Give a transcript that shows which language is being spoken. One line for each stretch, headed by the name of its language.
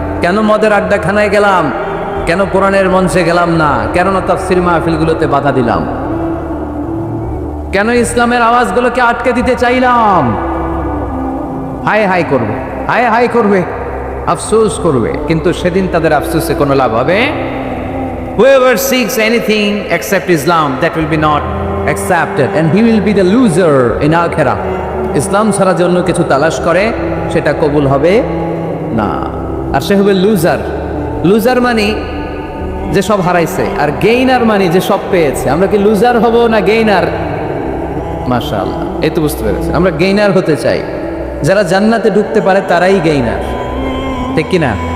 Bangla: কেন মদের আড্ডাখানায় গেলাম? কেন কোরআনের মঞ্চে গেলাম না? কেন না তাফসীর মাহফিলগুলোতে বাধা দিলাম? কেন ইসলামের আওয়াজগুলোকে আটকে দিতে চাইলাম? হায় হায় করবে, হায় হায় করবে, আফসোস করবে। কিন্তু সেদিন তাদের আফসোসে কোনো লাভ হবে?
English: Whoever seeks anything except Islam, that will be not accepted and he will be the loser in akhirah.
Bangla: ইসলাম ছাড়া যে অন্য কিছু তালাশ করে সেটা কবুল হবে না, আর সে হবে লুজার। লুজার মানে যে সব হারাইছে, আর গেইনার মানে যে সব পেয়েছে। আমরা কি লুজার হব না গেইনার? মাশাআল্লাহ, এই তো বুঝতে পেরেছি। আমরা গেইনার হতে চাই। যারা জান্নাতে ঢুকতে পারে তারাই গেইনার। ঠিক কিনা?